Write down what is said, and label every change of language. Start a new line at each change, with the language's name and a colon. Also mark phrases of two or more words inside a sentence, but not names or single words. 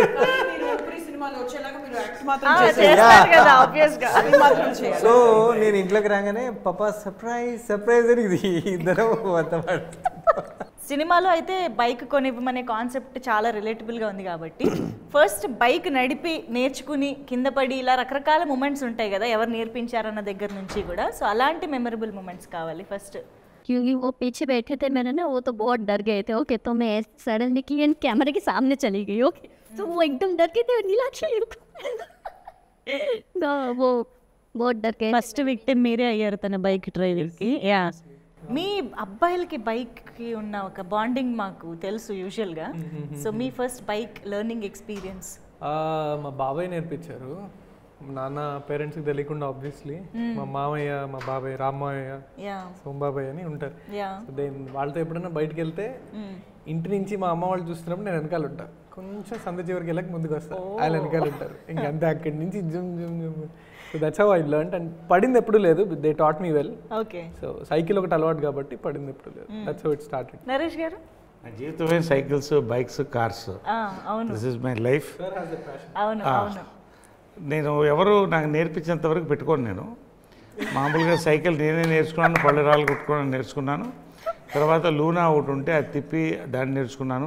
Telugu: సో నేను ఇంట్లోకి రాగానే పప్పా సర్ప్రైజ్ అని ఇది ఇద్దరు సినిమాలో అయితే బైక్ కొనివ్వమనే కాన్సెప్ట్ చాలా రిలేటబుల్గా ఉంది కాబట్టి ఫస్ట్ బైక్ నడిపి నేర్చుకుని కింద పడి ఇలా రకరకాల మూమెంట్స్ ఉంటాయి కదా, ఎవరు నేర్పించారన్న దగ్గర నుంచి కూడా. సో అలాంటి
English: memorable moments
Telugu: కావాలి ఫస్ట్.
Hindi: क्योंकि वो पीछे बैठे थे मेरे ना, वो तो बहुत डर गए थे. ओके, तो मैं सडनली की कैमरे के सामने चली गई. ओके, तो वो एकदम डर गए थे. नीलाक्षी वो बहुत डर गए.
English: first victim
Telugu: మీరే అయ్యారు తన
English: bike driving.
Telugu: యా, మీ అబ్బాయిలకి బైక్కి ఉన్న ఒక బాండింగ్ మాకు తెలుసు యూజువల్గా. సో మీ
English: first bike learning experience?
Telugu: మా బాబాయ్ నేర్పించారు. నాన్న పేరెంట్స్కి తెలియకుండా ఆబ్వియస్లీ. మా మామయ్య, మా బాబాయ్, రామ్మయ్య, సోంబాబాయ్ అని ఉంటారు. వాళ్ళతో ఎప్పుడైనా బయటకు వెళ్తే ఇంటి నుంచి మా అమ్మ వాళ్ళు చూస్తున్నప్పుడు నేను వెనకాల ఉంటా, కొంచెం సంద చివరికి వెళ్ళక ముందుకు వస్తాను, వాళ్ళు వెనకాల ఉంటారు. ఇంకంతే అక్కడి నుంచి జుమ్ జుమ్ జుమ్.
English: so that's how I learn.
Telugu: అండ్ పడింది ఎప్పుడు లేదు,
English: they taught me well.
Telugu: ఓకే. సో సైకిల్ ఒకటి అలవాటు కాబట్టి పడింది ఎప్పుడు లేదు.
English: that's how it started.
Telugu: నరేష్ గారు? నా జీవితమే
English: cycles, bikes, cars.
Telugu: అవును,
English: this is my life.
Telugu: అవును అవును. నేను ఎవరు నాకు నేర్పించేంత వరకు పెట్టుకోను. నేను మామూలుగా సైకిల్ నేనే నేర్చుకున్నాను, పళ్ళు రాళ్ళు కొట్టుకోవడం నేర్చుకున్నాను. తర్వాత లూనా ఒకటి ఉంటే అది తిప్పి దాన్ని నేర్చుకున్నాను.